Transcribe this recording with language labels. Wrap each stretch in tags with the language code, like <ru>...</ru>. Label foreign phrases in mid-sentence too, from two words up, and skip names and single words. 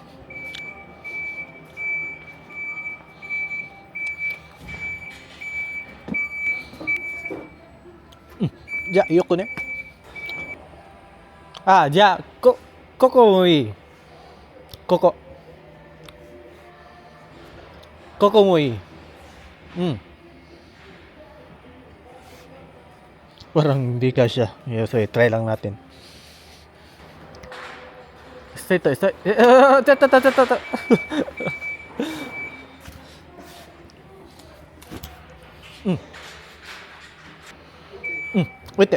<ja>Ja, yoko ne. Ah, ja, koko mo ii. Koko. Koko mo ii.</ja> <tl>Parang hindi ka siya.</tl> <en>Yeah, so try</en> <tl>lang natin. Straight.</tl> <ro>Ta. Uite.</ro>